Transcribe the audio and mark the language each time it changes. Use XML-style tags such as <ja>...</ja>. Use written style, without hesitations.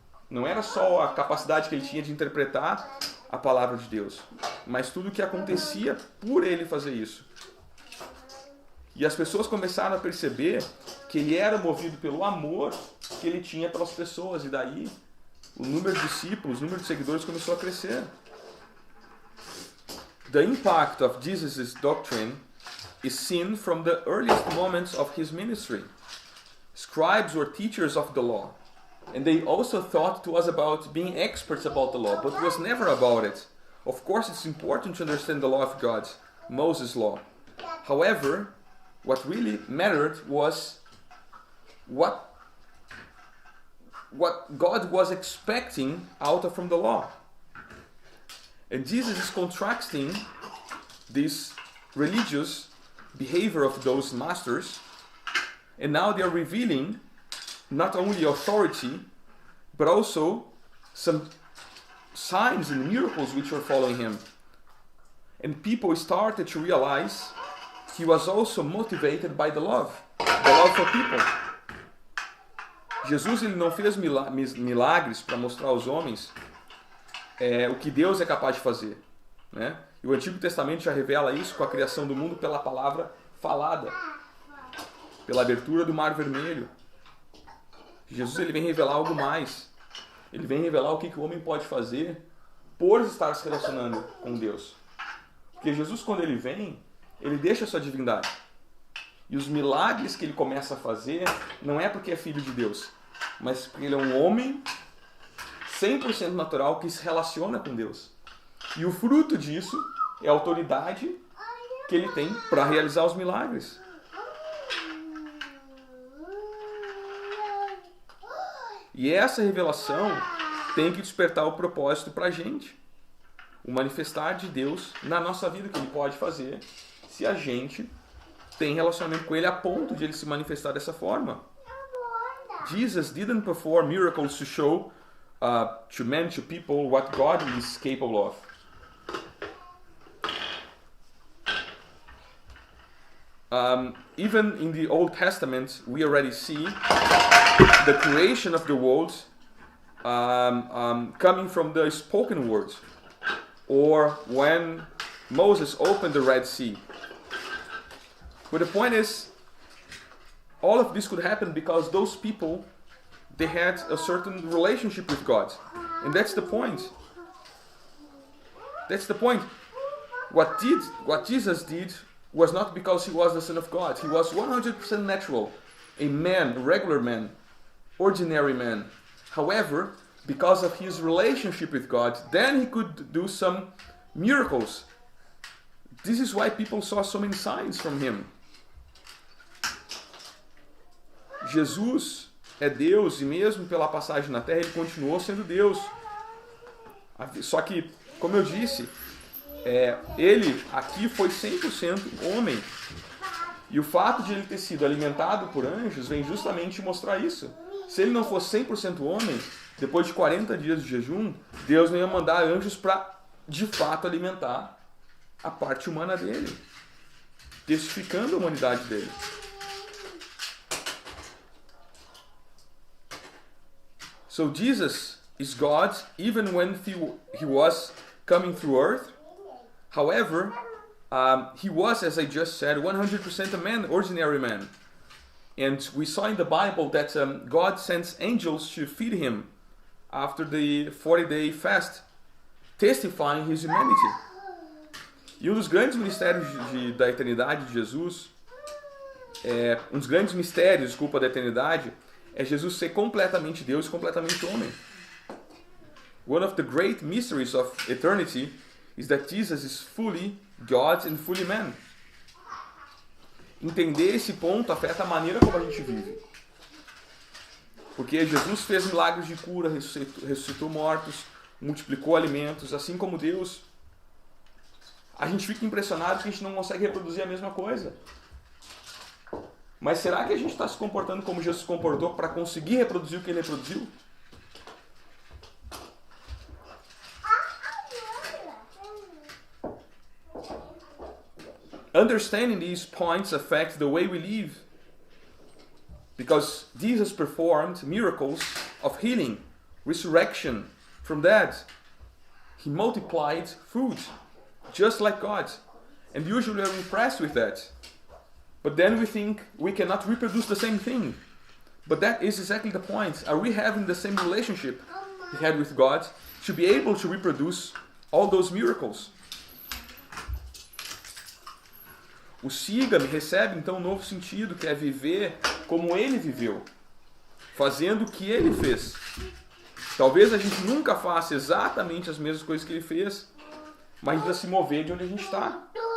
<pt>Não era só a capacidade que ele tinha de interpretar a palavra de Deus, mas tudo o que acontecia por ele fazer isso. E as pessoas começaram a perceber que ele era movido pelo amor que ele tinha pelas pessoas, e daí o número de discípulos, o número de seguidores começou a crescer.</pt> <en>The impact of Jesus' doctrine is seen from the earliest moments of his ministry. Scribes were teachers of the law, and they also thought it was about being experts about the law, but it was never about it. Of course, it's important to understand the law of God, Moses' law. However, what really mattered was what God was expecting from the law. And Jesus is contrasting this religious behavior of those masters, and now they are revealing not only authority, but also some signs and miracles which are following him. And people started to realize he was also motivated by the love for people.</en> <pt>Jesus, ele não fez milagres para mostrar aos homens o que Deus é capaz de fazer, né? E o Antigo Testamento já revela isso com a criação do mundo pela palavra falada, pela abertura do Mar Vermelho. Jesus, ele vem revelar algo mais. Ele vem revelar o que o homem pode fazer por estar se relacionando com Deus. Porque Jesus, quando ele vem, ele deixa a sua divindade. E os milagres que ele começa a fazer não é porque é filho de Deus, mas porque ele é um homem 100% natural que se relaciona com Deus. E o fruto disso é a autoridade que ele tem para realizar os milagres. E essa revelação tem que despertar o propósito para a gente. O manifestar de Deus na nossa vida, que ele pode fazer se a gente tem relacionamento com ele a ponto de ele se manifestar dessa forma.</pt> <en>Jesus didn't perform miracles to show to men, to people, what God is capable of. Even in the Old Testament, we already see the creation of the world coming from the spoken word, or when Moses opened the Red Sea. But the point is, all of this could happen because those people, they had a certain relationship with God. And that's the point. That's the point. What Jesus did was not because he was the Son of God. He was 100% natural. A man, a regular man, ordinary man. However, because of his relationship with God, then he could do some miracles. This is why people saw so many signs from him.</en> <pt>Jesus é Deus, e mesmo pela passagem na Terra, ele continuou sendo Deus. Só que, como eu disse, ele aqui foi 100% homem. E o fato de ele ter sido alimentado por anjos vem justamente mostrar isso. Se ele não fosse 100% homem, depois de 40 dias de jejum, Deus não ia mandar anjos para, de fato, alimentar a parte humana dele, testificando a humanidade dele.</pt> <en>So Jesus is God even when he was coming through earth. However, he was, as I just said, 100% a man, ordinary man. And we saw in the Bible that God sends angels to feed him after the 40-day fast, testifying his humanity.</en> <pt>E um dos grandes mistérios da eternidade de Jesus, um dos grandes mistérios, desculpa, da eternidade, é Jesus ser completamente Deus e completamente homem.</pt> <en>One of the great mysteries of eternity is that Jesus is fully God and fully man.</en> <pt>entender esse ponto afeta a maneira como a gente vive. Porque Jesus fez milagres de cura, ressuscitou mortos, multiplicou alimentos, assim como Deus. A gente fica impressionado que a gente não consegue reproduzir a mesma coisa. Mas será que a gente está se comportando como Jesus se comportou para conseguir reproduzir o que ele reproduziu?</pt> <en>Understanding these points affects the way we live. Because Jesus performed miracles of healing, resurrection from dead. He multiplied food, just like God. And usually we're impressed with that. But then we think we cannot reproduce the same thing. But that is exactly the point. Are we having the same relationship we had with God to be able to reproduce all those miracles?</en> <pt>O siga-me recebe então um novo sentido, que é viver como ele viveu, fazendo o que ele fez. Talvez a gente nunca faça exatamente as mesmas coisas que ele fez, mas precisa se mover de onde a gente está.</pt>